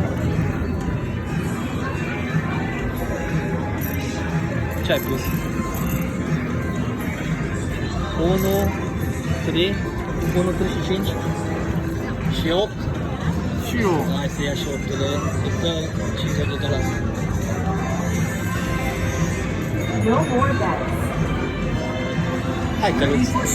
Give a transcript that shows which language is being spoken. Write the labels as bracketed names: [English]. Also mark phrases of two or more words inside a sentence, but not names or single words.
[Romanian] Ce ai pus? 1, 3, 1, 3 și 5 și 8 Și eu. Hai să ia și 8-ule, îți dă $50. [English] No more bets. [Romanian] Hai căluț.